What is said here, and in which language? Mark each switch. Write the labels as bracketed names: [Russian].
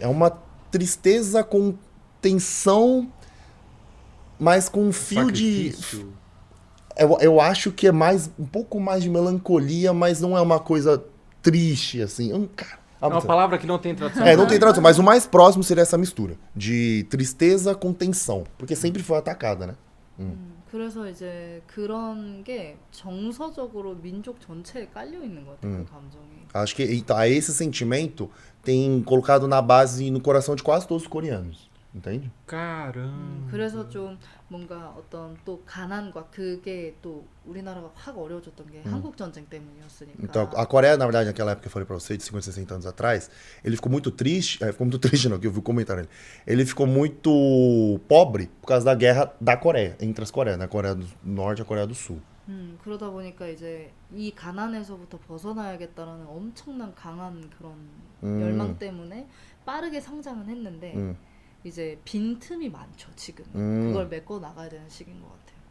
[Portuguese] É uma tristeza com tensão, mas com um fio Sacrifício. Eu acho que é um pouco mais de melancolia, mas não é uma coisa triste, assim. Cara, é uma palavra que não tem tradução. não tem tradução, mas o mais próximo seria essa mistura de tristeza com tensão, porque sempre foi atacada, né? [Korean] 그래서 이제 그런 게 정서적으로 민족 전체에 깔려 있는 것 같아요. 그 감정이. [Portuguese] Acho que então, esse sentimento tem colocado na base, no coração de quase todos os coreanos. Entende? Caramba. [Korean] 그래서 좀 뭔가 어떤 또 가난과 그게 또 우리나라가 확 어려워졌던 게 한국 전쟁 때문이었으니까. [Portuguese] Então, a Coreia, na verdade, naquela época que eu falei pra você, de 50, 60 anos atrás, ele ficou muito triste, não, que eu vi o comentário dele. Ele ficou muito pobre por causa da guerra da Coreia, entre as Coreias, né? A Coreia do Norte e a Coreia do Sul. [Korean] 그러다 보니까 이제 이 가난에서부터 벗어나야겠다라는 엄청난 강한 그런 열망 때문에 빠르게 성장은 했는데 이제 빈틈이 많죠, 지금. 그걸 메꿔 나가야 되는 시기인 것 같아요.